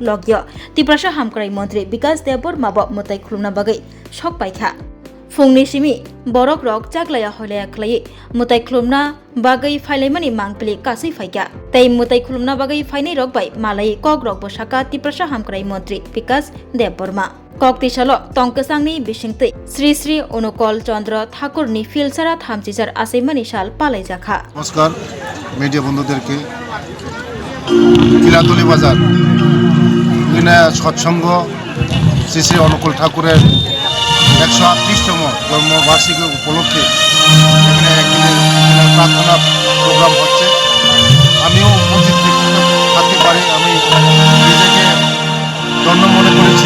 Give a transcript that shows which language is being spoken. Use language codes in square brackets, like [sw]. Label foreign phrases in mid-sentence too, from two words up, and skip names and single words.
[trp] लग्य तिप्रासा हामक्राइ मन्त्री विकास देबबर्माबो मुताइ खुलुमना बागै सकपाइखा फुंनि सिमी बरक रक जाग्लाया हलाया खलायै मुताइ खुलुमना बागै फाइलाइमानि मांगपिलि कासै फाइगा तै मुताइ खुलुमना बागै फाइनै रक बाय मालाय कक रक बसाका तिप्रासा हामक्राइ मन्त्री विकास देबबर्मा कक्तिसाल तंकसांनि बिसिंतै श्री श्री अनुकूल चंद्र ठाकुरनि फिलसारा 34 आसाइमानि साल पालाइजाखा। [bn] নমস্কার মিডিয়া বন্ধুদেরকে गिलांतली बाजार এখানে সৎসঙ্গ শ্রী শ্রী অনুকূল ঠাকুরের 138তম জন্মবার্ষিকী উপলক্ষে এখানে একদিনের প্রার্থনা প্রোগ্রাম হচ্ছে। আমিও উপস্থিত থাকতে পারি, আমি নিজেকে ধন্য মনে করেছি।